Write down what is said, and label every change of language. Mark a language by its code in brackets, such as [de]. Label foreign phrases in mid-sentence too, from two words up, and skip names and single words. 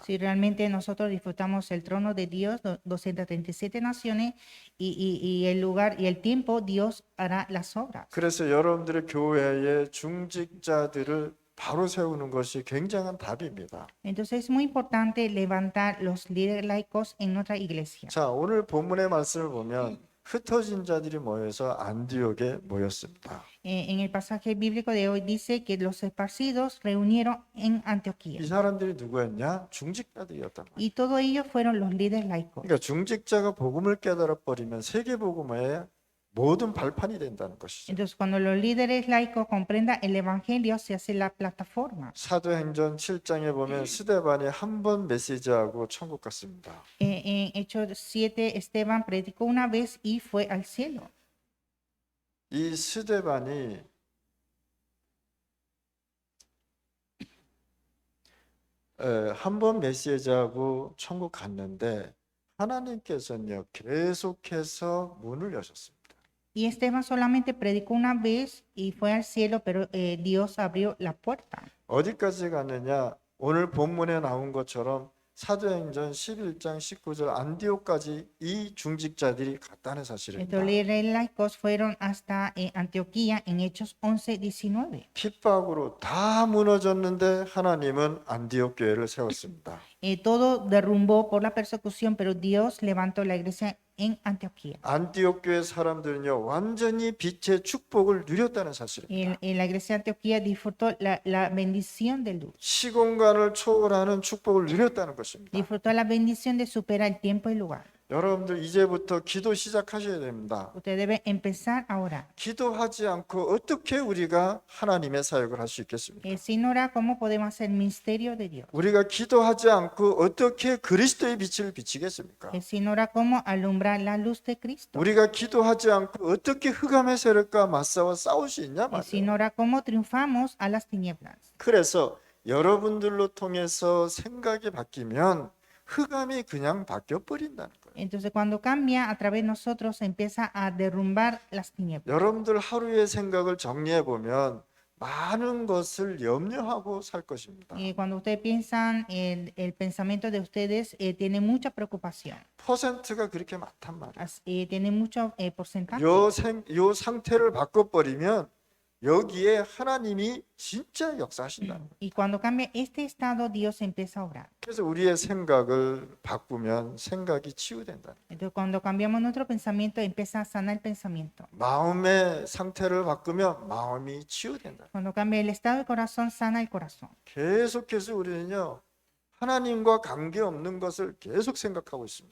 [es] Si realmente nosotros disfrutamos el trono de Dios, 237 naciones, y el lugar y el tiempo, Dios hará las obras. [ko] 그래서 여러분들의 교회의 중직자들을 바로 세우는 것이 굉장한 답입니다. [es] Entonces es muy importante levantar los líderes laicos en nuestra iglesia. [ko] 자, 오늘 본문의 말씀을 보면 흩어진 자들이 모여서 안디옥에 모였습니다. [es] En el pasaje bíblico de hoy dice que los esparcidos reunieron en Antioquía. [ko] 이 사람들이 누구였냐? 중직자들이었단 말이에요. [es] Y todos ellos fueron los líderes laicos. [ko] 그러니까 중직자가 복음을 깨달아 버리면 세계 복음의 모든 발판이 된다는 것이죠. [es] Entonces, cuando los líderes laicos comprendan el evangelio, se hace la plataforma. [ko] 사도행전 7장에 보면 스데반이 한 번 메시지하고 천국 갔습니다. [es] En Hechos 7, Esteban predicó una vez y fue al cielo. [ko] 이 스데반이 한 번 메시지하고 천국 갔는데 하나님께서는요 계속해서 문을 여셨습니다. [es] Y Esteban solamente predicó una vez y fue al cielo, pero Dios abrió la puerta. [ko] 어디까지 갔느냐? 오늘 본문에 나온 것처럼 사도행전 11장 19절 안디옥까지 이 중직자들이 갔다는 사실입니다. [es] Estos líderes laicos fueron hasta Antioquía en Hechos 11, 19. [ko] 핍박으로 다 무너졌는데 하나님은 안디옥 교회를 세웠습니다. [es] Todo derrumbó por la persecución, pero Dios levantó la iglesia en Antioquía. [ko] 안디옥 교회 사람들은요 완전히 빛의 축복을 누렸다는 사실입니다. [es] En la iglesia de Antioquía disfrutó la bendición de luz. [ko] 시공간을 초월하는 축복을 누렸다는 것입니다. [es] Disfrutó la bendición de superar el tiempo y lugar. [ko] 여러분들 이제부터 기도 시작하셔야 됩니다. [es] Usted debe empezar a orar. [ko] 기도하지 않고 어떻게 우리가 하나님의 사역을 할 수 있겠습니까? [es] Sin orar, ¿cómo podemos hacer el misterio de Dios? [ko] 우리가 기도하지 않고 어떻게 그리스도의 빛을 비치겠습니까? [es] Sin orar, ¿cómo alumbrar la luz de Cristo? [ko] 우리가 기도하지 않고 어떻게 흑암의 세력과 맞싸워 싸울 수 있냐 [es] Sin [ko] 말이에요. [es] orar, ¿cómo triunfamos a las tinieblas? [ko] 그래서 여러분들로 통해서 생각이 바뀌면 흑암이 그냥 바뀌어 버린다는 거예요. [es] Entonces, cuando cambia a través de nosotros, empieza a derrumbar las tinieblas. [ko] 여러분들 하루의 생각을 정리해 보면 많은 것을 염려하고 살 것입니다. [es] Cuando ustedes piensan, el pensamiento de ustedes tiene mucha preocupación, [ko] 퍼센트가 그렇게 많단 말이에요. [es] tiene mucho porcentaje. [ko] 요 상태를 바꿔버리면 여기에 하나님이 진짜 역사하신다는 거예요. [es] Y cuando cambia este estado, Dios empieza a obrar. [ko] 그래서 우리의 생각을 바꾸면 생각이 치유된다. [es] Entonces, cuando cambiamos nuestro pensamiento, empieza a sanar el pensamiento. [ko] 마음의 상태를 바꾸면 마음이 치유된다. [es] Cuando cambia el estado del corazón, sana el corazón. [ko] 계속해서 우리는요 하나님과 관계없는 것을 계속 생각하고 있습니다.